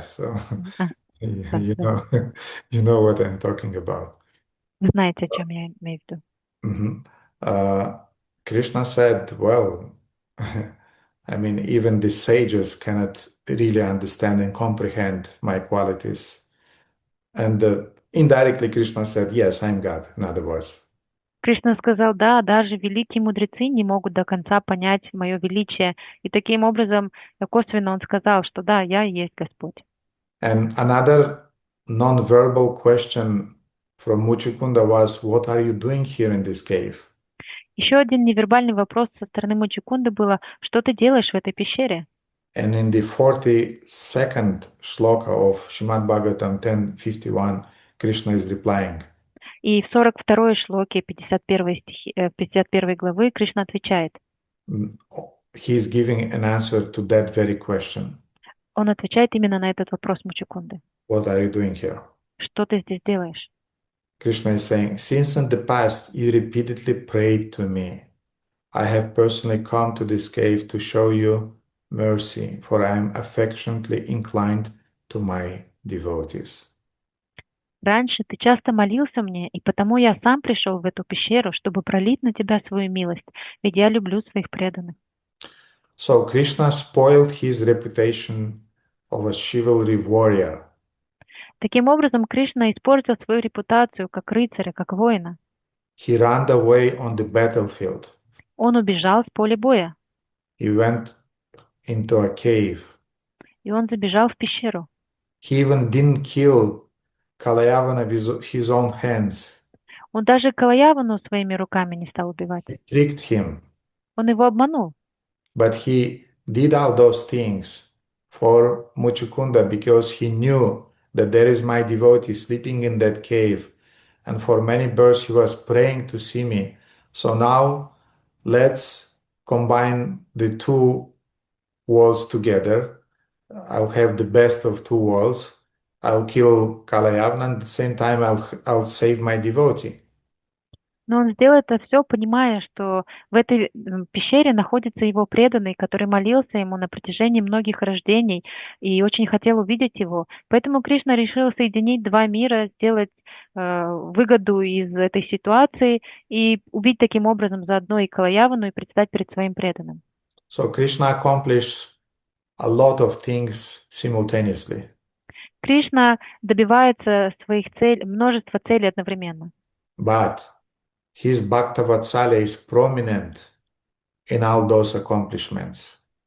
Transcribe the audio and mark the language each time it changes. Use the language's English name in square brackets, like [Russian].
[English] So, you know, you know what I'm talking about. [Russian] Вы знаете, о чем я имею в виду. [English] Krishna said, well, I mean, even the sages cannot really understand and comprehend my qualities. And indirectly, Krishna said, yes, I'm God, in other words. [Russian] Кришна сказал, да, даже великие мудрецы не могут до конца понять мое величие. И таким образом, косвенно он сказал, что да, я и есть Господь. [English] And another non-verbal question from Muchikunda was, what are you doing here in this cave? [Russian] Еще один невербальный вопрос со стороны Мучикунды было, что ты делаешь в этой пещере? [English] And in the 42nd shloka of Srimad Bhagavatam 10:51, Krishna is replying. [Russian] И в 42-й шлоке 51 главы Кришна отвечает. [English] He is giving an answer to that very question. [Russian] Он отвечает именно на этот вопрос Мучикунды. [English] What are you doing here? [Russian] Что ты здесь делаешь? [English] Krishna is saying, since in the past you repeatedly prayed to me, I have personally come to this cave to show you mercy, for I am affectionately inclined to my devotees. [Russian] Раньше ты часто молился мне, и потому я сам пришел в эту пещеру, чтобы пролить на тебя свою милость, ведь я люблю своих преданных. [English] So Krishna spoiled his reputation of a chivalry warrior. [Russian] Таким образом, Кришна испортил свою репутацию как рыцаря, как воина. [English] He ran away on the battlefield. [Russian] Он убежал с поля боя. [English] He went into a cave. [Russian] И он забежал в пещеру. [English] He even didn't kill Kalayavana with his own hands. [Russian] Он даже Калаявану своими руками не стал убивать. [English] He tricked him. [Russian] Он его обманул. [English] But he did all those things for Muchukunda because he knew that there is my devotee sleeping in that cave. And for many births he was praying to see me. So now let's combine the two worlds together. I'll have the best of two worlds. I'll kill Kalayavana and at the same time I'll save my devotee. [Russian] Но он сделал это все, понимая, что в этой пещере находится его преданный, который молился ему на протяжении многих рождений и очень хотел увидеть его. Поэтому Кришна решил соединить два мира, сделать выгоду из этой ситуации и убить таким образом заодно и Калаявану и предстать перед своим преданным. [English] So Krishna accomplished a lot of things simultaneously. [Russian] Кришна добивается своих целей, множества целей одновременно. [English] But his Bhaktavatsalya is prominent in all those accomplishments.